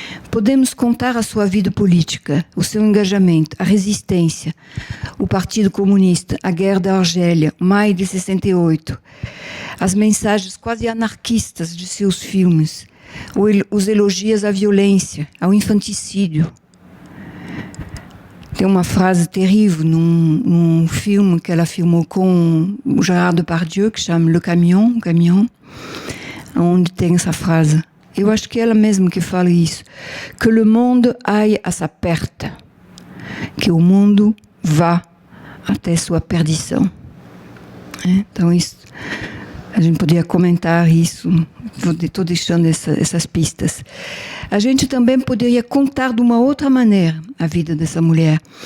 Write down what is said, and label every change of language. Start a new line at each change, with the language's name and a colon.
Portuguese: Podemos contar a sua vida política, o seu engajamento, a resistência, o Partido Comunista, a Guerra da Argélia, maio de 68, as mensagens quase anarquistas de seus filmes, os elogios à violência, ao infanticídio. Tem uma frase terrível num filme que ela filmou com o Gérard Depardieu, que chama Le Camion, onde tem essa frase. Eu acho que é ela mesma que fala isso.
French: Que le monde aille à sa perte.
Portuguese: Que o mundo vá até sua perdição. Então, isso, a gente poderia comentar isso. Estou deixando essas pistas. A gente também poderia contar de uma outra maneira a vida dessa mulher.